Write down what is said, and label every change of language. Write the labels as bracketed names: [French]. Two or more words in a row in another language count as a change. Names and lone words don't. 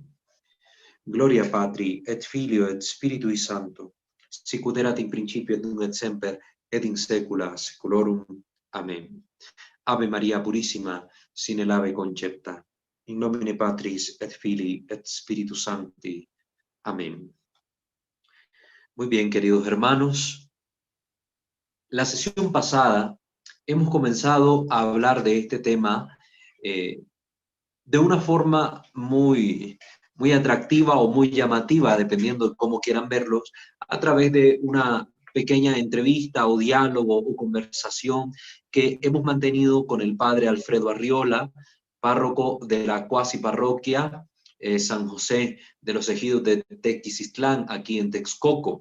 [Latin] Gloria Patri, et Filio, et Spiritui Sancto, sicut erat in principio et nunc et semper, et in saecula saeculorum. Amen. Ave Maria Purissima, sine labе concepta, in nomine Patris et Filii et Spiritus Sancti. [Spanish] Amén. Muy bien, queridos hermanos. La sesión pasada hemos comenzado a hablar de este tema de una forma muy atractiva o muy llamativa, dependiendo de cómo quieran verlos, a través de una pequeña entrevista o diálogo o conversación que hemos mantenido con el padre Alfredo Arriola, párroco de la cuasi parroquia San José de los Ejidos de Tequisistlán, aquí en Texcoco.